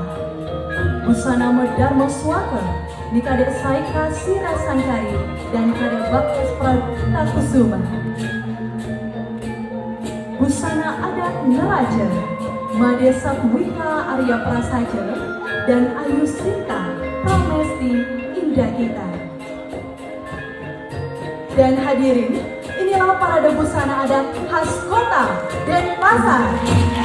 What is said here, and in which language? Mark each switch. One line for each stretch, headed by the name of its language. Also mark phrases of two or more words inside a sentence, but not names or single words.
Indonesian: Busana Medharma Swaka, di Kadek Saika Sira Sangkari, dan Kadek Baktes Pragita Kusuma. Busana adat Neraja, Made Satwika Arya Prasaja, dan Ayu Sinta Pramesti Indah Kita. Dan hadirin, inilah parade busana adat khas kota Denpasar.